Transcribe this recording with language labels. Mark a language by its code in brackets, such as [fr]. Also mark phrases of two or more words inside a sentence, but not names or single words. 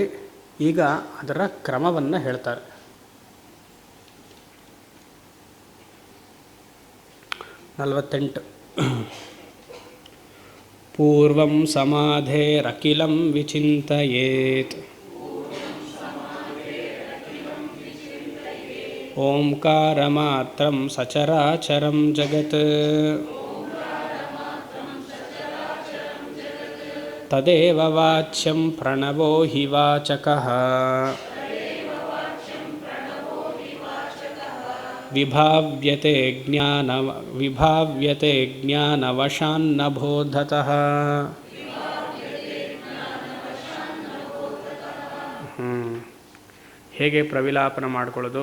[kn] ಈಗ ಅದರ ಕ್ರಮವನ್ನು ಹೇಳ್ತಾರೆ. 48 [sa] ಪೂರ್ವಂ ಸಮಾಧೇರಖಿಲಂ ವಿಚಿಂತಯೇತ್ ಓಂಕಾರ ಮಾತ್ರಂ ಸಚರಾಚರಂ ಜಗತ್ ತದೇವ ವಾಚ್ಯಂ ಪ್ರಣವೋ ಹಿ ವಾಚಕಃ ವಿಭಾವ್ಯತೆ ಜ್ಞಾನವಶಾನ್ನ ಬೋಧತಃ. [kn] ಹೇಗೆ ಪ್ರವಿಲಾಪನ ಮಾಡಿಕೊಳ್ಳೋದು?